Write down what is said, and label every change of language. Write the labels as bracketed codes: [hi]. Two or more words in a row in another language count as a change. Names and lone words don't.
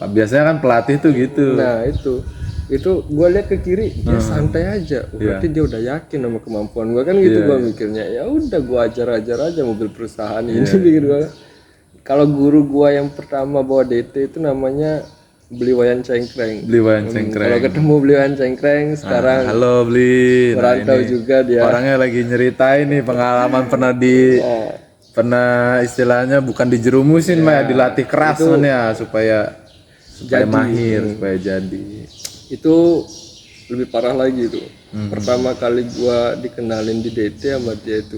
[id] Biasanya kan pelatih tuh gitu. Nah itu, itu gue lihat ke kiri dia santai aja. Berarti dia udah yakin sama kemampuan gue kan gitu. Gue mikirnya ya udah gue ajar aja mobil perusahaan ini bikin gue. Kalau guru gue yang pertama bawa DT itu namanya Beli Wayan Cengkreng. Beli Wayan Cengkreng. Kalau ketemu Beli Wayan Cengkreng sekarang Halo Beli. merantau juga dia. Orangnya lagi nyeritain nih pengalaman pernah istilahnya bukan dijerumusin mah ya, dilatih keras man ya supaya mahir, supaya jadi. Itu lebih parah lagi itu. Pertama kali gua dikenalin di DT sama dia itu.